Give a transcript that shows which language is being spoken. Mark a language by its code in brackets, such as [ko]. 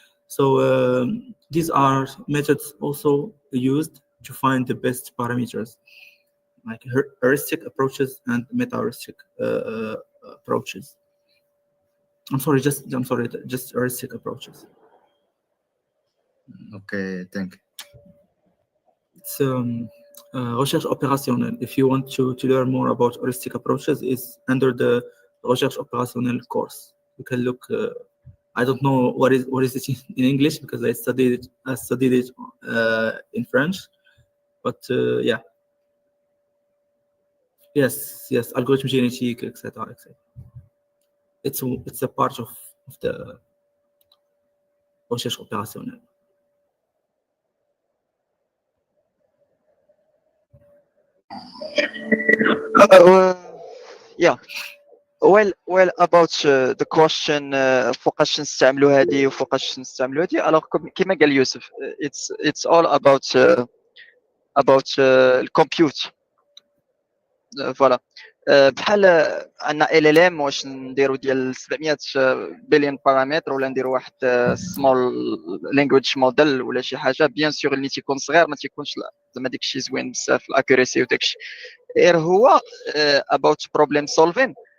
[en] So these are methods also used to find the best parameters, like heuristic approaches and meta-heuristic approaches. I'm sorry, just heuristic approaches. Okay, thank you. It's recherche opérationnelle. If you want to learn more about heuristic approaches, is under the recherche opérationnelle course. You can look. I don't know what is it in English because I studied it in French, but yeah. Yes, algorithm génétique, etc., etc. It's a part of the recherche opérationnelle. Yeah. Well about the question [ar] فوقاش نستعملوا هذه وفوقاش نستعملوا هذه. [en] Alors [ar] كما قال يوسف, [en] it's all about الكمبيوت. [ar] فوالا بحال عندنا ال ال ام واش نديرو ديال 700 بليون بارامتر ولا نديرو واحد سمول لانجويج موديل ولا شي حاجه. بيان سور اللي تيكون صغير ما تيكونش زعما داكشي زوين بزاف الاكوريسي وداكشي. غير هو about problem solving.